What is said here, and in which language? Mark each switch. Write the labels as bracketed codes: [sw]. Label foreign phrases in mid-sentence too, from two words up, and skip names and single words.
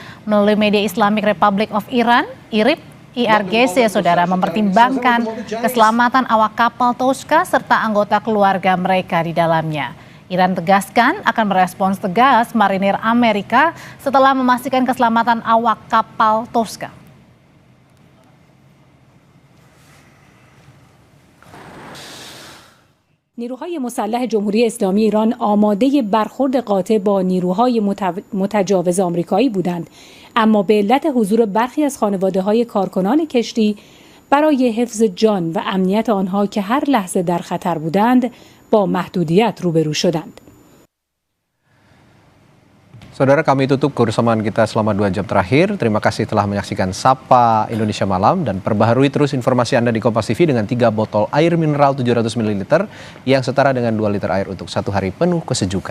[id] Melalui media Islamic Republic of Iran, IRIB, IRGC, saudara, mempertimbangkan keselamatan awak kapal Tosca serta anggota keluarga mereka di dalamnya. Iran tegaskan akan merespons tegas marinir Amerika setelah memastikan keselamatan awak kapal Tosca. [fa] نیروهای مسلح جمهوری اسلامی ایران آماده برخورد قاطع با نیروهای متجاوز آمریکایی بودند، اما به علت حضور برخی از خانواده‌های کارکنان کشتی برای حفظ جان و امنیت آنها که هر لحظه در خطر بودند با محدودیت روبرو شدند. [id] Saudara, kami tutup kebersamaan kita selama 2 jam terakhir. Terima kasih telah menyaksikan Sapa Indonesia Malam dan perbaharui terus informasi Anda di Kompas TV dengan 3 botol air mineral 700 ml yang setara dengan 2 liter air untuk 1 hari penuh kesejukan.